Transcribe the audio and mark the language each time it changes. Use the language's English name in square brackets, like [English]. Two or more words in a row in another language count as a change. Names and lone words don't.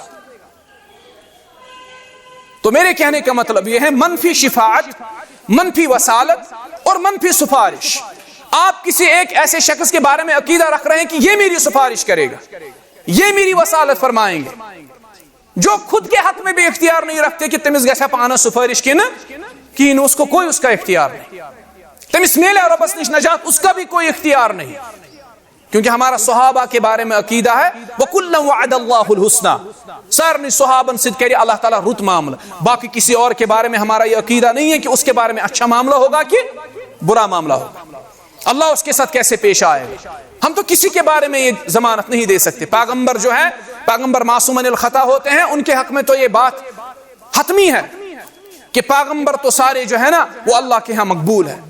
[Urdu] تو میرے کہنے کا مطلب یہ ہے منفی شفاعت، منفی وصالت اور منفی سفارش. آپ کسی ایک ایسے شخص کے بارے میں عقیدہ رکھ رہے ہیں کہ یہ میری سفارش کرے گا، یہ میری وصالت فرمائیں گے، جو خود کے حق میں بھی اختیار نہیں رکھتے کہ [Kashmiri] تمس گژھا پانا سفارش کین [Urdu] اس کو کوئی اس کا اختیار نہیں، [Kashmiri] تمس میلے ربس نش نجات [Urdu] اس کا بھی کوئی اختیار نہیں. کیونکہ ہمارا صحابہ کے بارے میں عقیدہ ہے [Arabic] وَكُلًّا وَعَدَ اللَّهُ الْحُسْنَى، [Kashmiri] سارنی صحابن سے کرے اللہ تعالیٰ رت معاملہ. [Urdu] باقی کسی اور کے بارے میں ہمارا یہ عقیدہ نہیں ہے کہ اس کے بارے میں اچھا معاملہ ہوگا کہ برا معاملہ ہوگا، اللہ اس کے ساتھ کیسے پیش آئے گا. ہم تو کسی کے بارے میں یہ ضمانت نہیں دے سکتے. پیغمبر جو ہے، پیغمبر [Arabic] معصومن الخطا [Urdu] ہوتے ہیں، ان کے حق میں تو یہ بات حتمی ہے کہ پیغمبر تو سارے جو ہے نا وہ اللہ کے ہاں مقبول ہے.